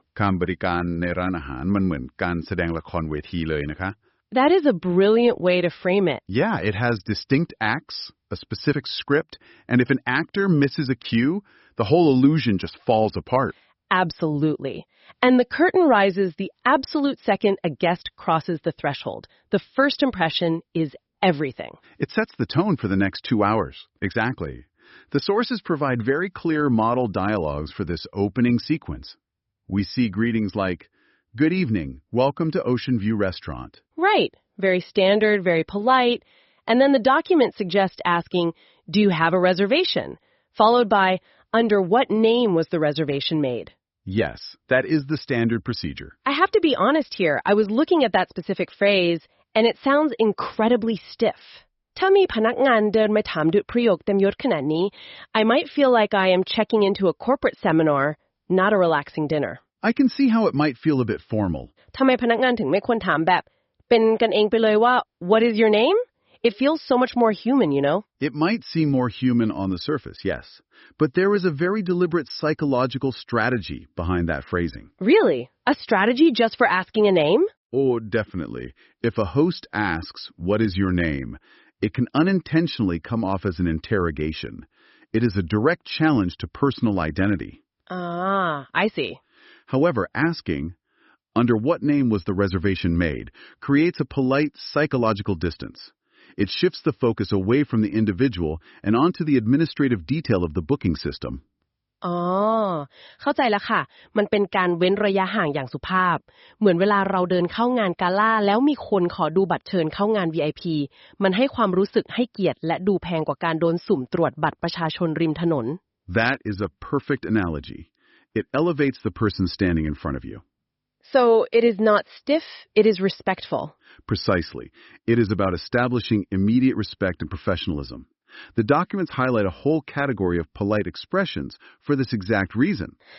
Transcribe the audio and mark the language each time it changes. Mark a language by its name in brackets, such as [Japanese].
[Thai] การบริการในร้านอาหารมันเหมือนการแสดงละครเวทีเลยนะคะ [English] That is a brilliant way to frame it. Yeah, it has distinct acts, a specific script, and if an actor misses a cue, the whole illusion just falls apart. Absolutely. And the curtain rises the absolute second a guest crosses the threshold. The first impression is everything. It sets the tone for the next 2 hours. Exactly. The sources provide very clear model dialogues for this opening sequence. We see greetings like, "Good evening, welcome to Ocean View Restaurant." Right. Very standard, very polite. And then the document suggests asking, "Do you have a reservation?" Followed by, "Under what name was the reservation made?" Yes, that is the standard procedure. I have to be honest here. I was looking at that specific phrase, and it sounds incredibly stiff. [Thai] ถ้ามีพนักงานเดินมาถามดุจประโยคเต็มยศขนาดนี้ [English] I might feel like I am checking into a corporate seminar, not a relaxing dinner. I can see how it might feel a bit formal. [Thai] ทำไมพนักงานถึงไม่ควรถามแบบเป็นกันเองไปเลยว่า [English] What is your name? It feels so much more human, you know? It might seem more human on the surface, yes, but there is a very deliberate psychological strategy behind that phrasing. Really? A strategy just for asking a name? Oh, definitely. If a host asks, "What is your name?" it can unintentionally come off as an interrogation. It is a direct challenge to personal identity. Ah, I see. However, asking, "Under what name was the reservation made?" creates a polite psychological distance. It shifts the focus away from the individual and onto the administrative detail of the booking system. [Thai] อ๋อเข้าใจแล้วค่ะมันเป็นการเว้นระยะห่างอย่างสุภาพเหมือนเวลาเราเดินเข้างานกาล่าแล้วมีคนขอดูบัตรเชิญเข้างาน VIP มันให้ความรู้สึกให้เกียรติและดูแพงกว่าการโดนสุ่มตรวจบัตรประชาชนริมถนน [English] That is a perfect analogy. It elevates the person standing in front of you. So it is not stiff, it is respectful. Precisely. It is about establishing immediate respect and professionalism. The documents highlight a whole category of polite expressions for this exact reason.